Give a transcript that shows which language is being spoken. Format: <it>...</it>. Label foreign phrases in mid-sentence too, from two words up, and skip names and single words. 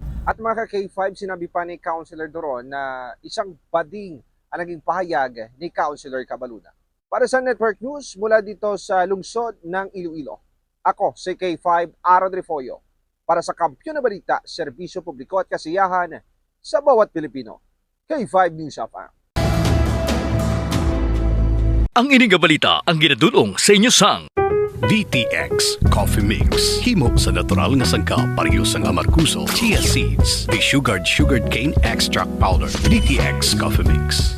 <tl>At mga K5, sinabi pa ni Councilor Doron na isang bading ang naging pahayag ni Councilor Cabaluna. Para sa Network News mula dito sa lungsod ng Iloilo, ako si K5 Aaron Refoyo para sa Kampiyon na Balita, Serbisyo Publiko at Kasiyahan sa bawat Pilipino. K5 News FM.</tl> <hil>Ang ining balita ang ginadulong sa inyo sang DTX Coffee Mix. Himo sa natural nga sangkap pareho sang amarkuso,</hil> <en>chia seeds, sugared cane extract powder.</en> <hil>DTX Coffee Mix.</hil>